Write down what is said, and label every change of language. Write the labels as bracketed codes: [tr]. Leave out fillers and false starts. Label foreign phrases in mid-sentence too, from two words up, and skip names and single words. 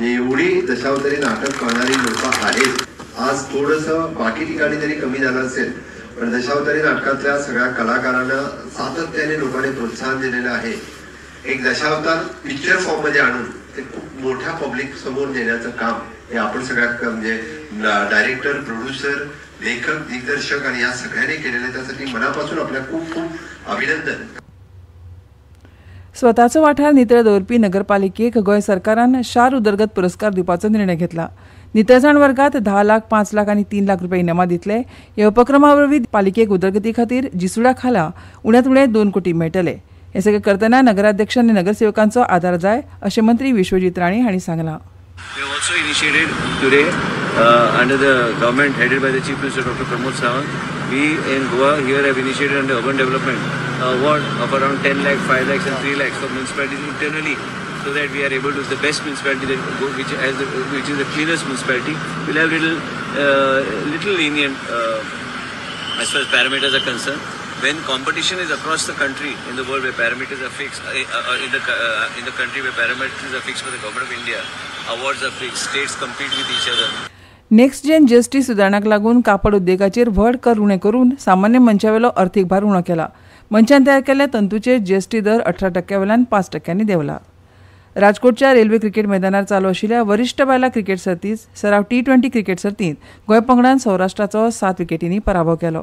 [mr] एवढी दशावतारी नाटक करणारी लोक आहेत. आज थोडंसं बाकी ठिकाणी तरी कमी झालं असेल, पण दशावतारी नाटकातल्या सगळ्या कलाकारांना सातत्याने लोकांनी प्रोत्साहन दिलेलं आहे. एक दशावतार [en] picture form [mr] मध्ये आणून ते खूप मोठ्या पब्लिक समोर नेण्याचं काम हे आपण सगळ्या म्हणजे डायरेक्टर, प्रोड्युसर, लेखक, दिग्दर्शक आणि या सगळ्यांनी केलेलं, त्यासाठी मनापासून आपल्या खूप खूप अभिनंदन. [kok] स्वताचो वाठार नितळ दवरपी नगरपालिकेक गोंय सरकारान शार उदरगत पुरस्कार दिवपाचो निर्णय घेतला. नितळसाण वर्गात 10 लाख, 5 लाख आनी 3 लाख रुपये इनामां दितले. ह्या उपक्रमा वरवीं पालिकेक उदरगती खातीर जिसुड्या खाला उण्यांत उणे 2 कोटी मेळटले. हे सगळे करतना नगराध्यक्ष आणि नगरसेवकांचो आदार जाय अशें मंत्री विश्वजीत राणे हांणी सांगलां. [en] We have also initiated today under the government headed by the Chief Minister Dr. Pramod Sawant. We in Goa here have initiated under urban development award of around 10 lakh, 5 lakhs and 3 lakhs for municipalities internally, so that we are able to the best municipality that which is the cleanest municipality will have little lenient as far as parameters are concerned. When competition is across the country in the world where parameters are fixed, in the country where parameters are fixed for the government of India, awards are fixed, states compete with each other. next gen GST [kok] सुदारणाक लागून कापड उद्देगाचेर व्हड कर उणें करून सामान्य मनशावेलो अर्थीक भार उणो केला. मनशान तयार केल्ल्या तंतूचेर जीएसटी दर 18% वेल्यान 5% देंवला. राजकोटच्या [en] railway cricket [kok] मैदानार चालू आशिल्ल्या वरिश्ठ बायलां क्रिकेट सर्तींत सराव T20 क्रिकेट सर्तींत गोंय पंगडान सौराष्ट्राचो 7 विकेटींनी पराभव केलो.